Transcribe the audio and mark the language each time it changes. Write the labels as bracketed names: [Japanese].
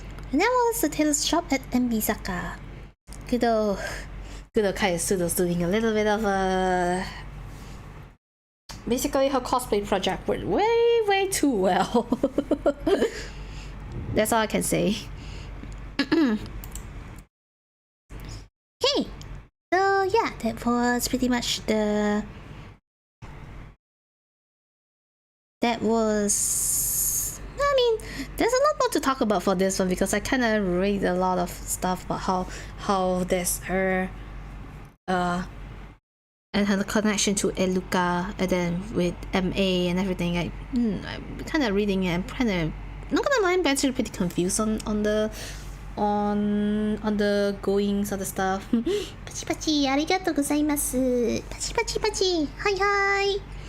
[English] And that was the Tailor's shop at Enbizaka. Good old Kayasudo's doing a little bit of a... Basically her cosplay project went way too well. That's all I can say. Okay, so yeah, that was pretty much the... That was... I mean, there's a lot more to talk about for this one because I kind of read a lot of stuff about how there's her and her connection to Eluka and then with MA and everything. I'm kind of reading it. I'm kind of not gonna lie, I'm actually pretty confused on the goings of the stuff. [Japanese] パチパチありがとうございます。パチパチパチはいはい。